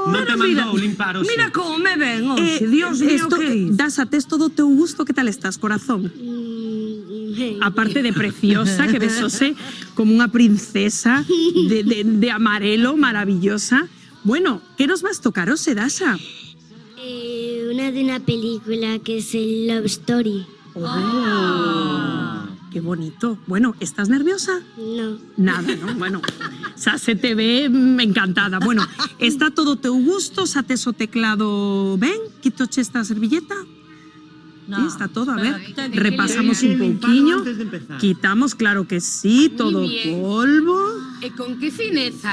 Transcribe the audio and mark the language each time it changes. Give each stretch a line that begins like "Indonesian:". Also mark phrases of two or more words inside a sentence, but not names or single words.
Galician: Non te mandou limpar hoxe. Mira como me ven, hoxe, Dios mío, que Dasha, tes todo o teu gusto, que tal estás, corazón? Aparte de preciosa, que besose como unha princesa de amarelo, maravillosa. Bueno, que nos vas tocar hoxe, Dasha?
Spanish: Una de una película que es el Love Story. Oh, ¡qué bonito! Bueno, ¿estás nerviosa? No. Nada, ¿no?
Galician: Bueno, xa se te ve encantada. Bueno, está todo teu gusto, xa tes o teclado ben? Quitoche esta servilleta? Sí, está todo, a ver, repasamos un pouquiño, quitamos, claro que sí, todo o polvo. E con que fineza,